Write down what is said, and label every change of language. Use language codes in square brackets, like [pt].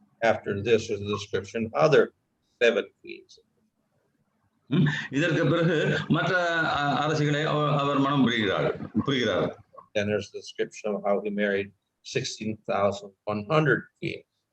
[en] After this is the description other 7 queens. [ta] இதற்கு பிறகு மற்ற அரசிகளை அவர் மனம் புரிகிறார். [en] Then there's the description of how he married 16,100 queens.